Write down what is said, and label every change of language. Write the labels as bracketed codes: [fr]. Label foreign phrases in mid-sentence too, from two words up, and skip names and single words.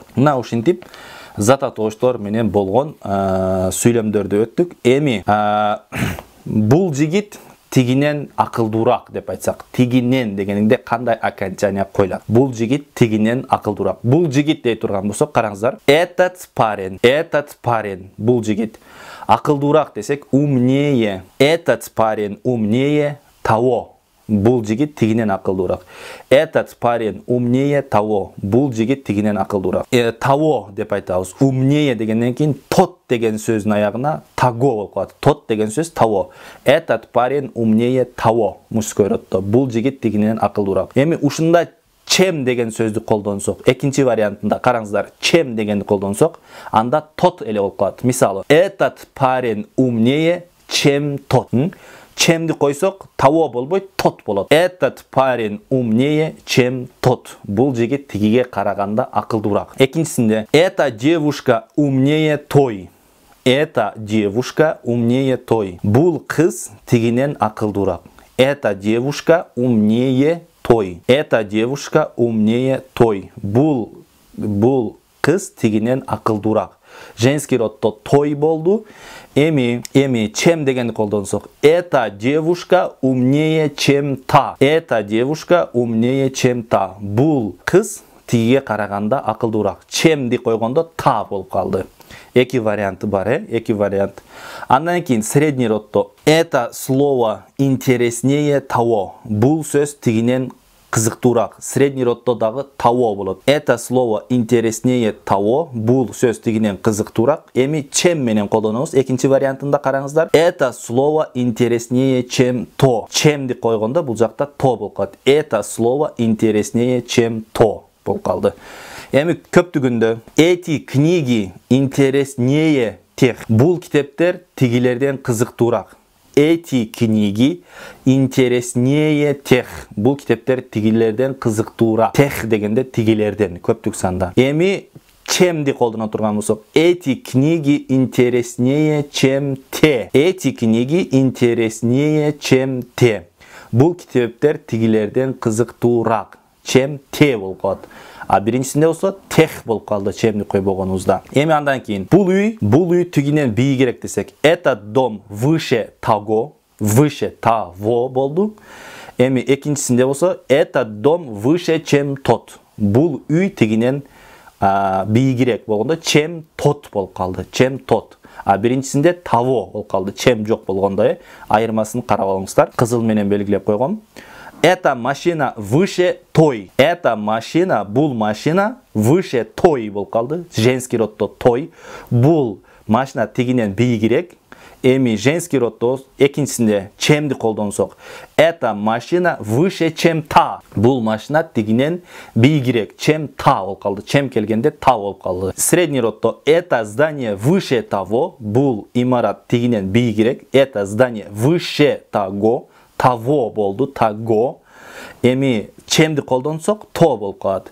[ky] Мына ушинтип зат атооштор менен болгон сүйлөмдөрдү өттүк. Эми бул жигит тигинен акылдуураак деп айтсак, тигинен дегенинде кандай окончание коюлат? Бул жигит тигинен акылдуураак. Бул жигит дей турган болсок, караңыздар. [ru] Этот парень, [ky] бул жигит акылдуураак десек, [ru] умнее. Этот парень умнее того. [ky] Бул жигит тигинен акылдуураак. [ru] Этот парень умнее того. [ky] Бул жигит тигинен акылдуураак. Того деп айтабыз. Умнее дегенден кийин тот деген сөздүн аягына таго болуп калат. [ru] Тот [ky] деген сөз [ru] того. Этот парень умнее того. Мужской роддо. [ky] Бул жигит тигинен акылдуураак. Эми ушунда чем деген сөздү колдонсок, экинчи вариантында караңыздар, чем дегенди колдонсок, анда тот эле болуп калат. Мисалы, [ru] этот парень умнее, чем тот. [ky] Чемди койсок, того болбойт, тот болот. [ru] Этот парень умнее, чем тот. [ky] Бул жигит тигиге караганда акылдуураак. Экинчисинде, [ru] эта девушка умнее той. Эта девушка умнее той. [ky] Бул кыз тигинен акылдуураак. [ru] Эта девушка умнее той. Эта девушка умнее той. [ky] Бул кыз тигинен акылдуураак. [ru] Женский роддо [ky] той болду. Эми чем дегенди колдонсок. [ru] Эта девушка умнее, чем та. Эта девушка умнее, чем та. [ky] Бул кыз тигиге караганда акылдуураак. Чемди койгондо та болуп калды. Эки варианты бар, эки вариант. Андан кийин [ru] средний роддо. Это слово интереснее того. [ky] Бул сөз тигинен кызыктуураак. [ru] Средний роддо [ky] дагы того болот. [ru] Это слово интереснее того. [ky] Бул сөз тигинен кызыктуураак. Эми чем менен колдонобуз. Экинчи вариантында караңыздар. [ru] Это слово интереснее, чем то. [ky] Чемди койгондо бул жакта то болуп калат. [ru] Это слово интереснее, чем то [ky] болуп калды. Эми көптүгүндө [ru] эти книги интереснее тех. [ky] Бул китептер тигилерден кызыктуураак. [ru] Эти книги интереснее тех. [ky] Бул китептер тигилерден кызыктуураак. Тех дегенде тигилерден көптүк санда. Эми чемди колдоно турган болсок, [ru] эти книги интереснее, чем те. Эти книги интереснее, чем те. [ky] Бул китептер тигилерден кызыктуураак. [ru] Чем те [ky] болуп калат. А биринчисинде болсо тех болуп калды, чемди койбогонубузда. Эми андан кийин бул үй тигинен бийигирээк десек, [ru] этот дом выше того болду. [ky] Эми экинчисинде болсо, [ru] этот дом выше, чем тот. [ky] Бул үй тигинен бийигирээк болгондо [ru] чем тот [ky] болуп калды, [ru] чем тот. [ky] А биринчисинде того болуп калды, чем жок болгондо. Айырмасын карап алыңыздар. Кызыл менен белгилеп койгом. [ru] Эта машина выше той. Эта машина, [ky] бул машина [ru] выше той [ky] болуп калды. [ru] Женский роддо той. [ky] Бул машина тигинен бийигирээк. Эми [ru] женский роддо [ky] экинчисинде чемди колдонсок. [ru] Эта машина выше, чем та. [ky] Бул машина тигинен бийигирээк. [ru] Чем та [ky] болуп калды. Чем келгенде та болуп калды. [ru] Средний роддо это здание выше того. [ky] Бул имарат тигинен бийигирээк. [ru] Это здание выше того. Того болду, того. [ky] Эми чемди колдонсок, то болуп калат.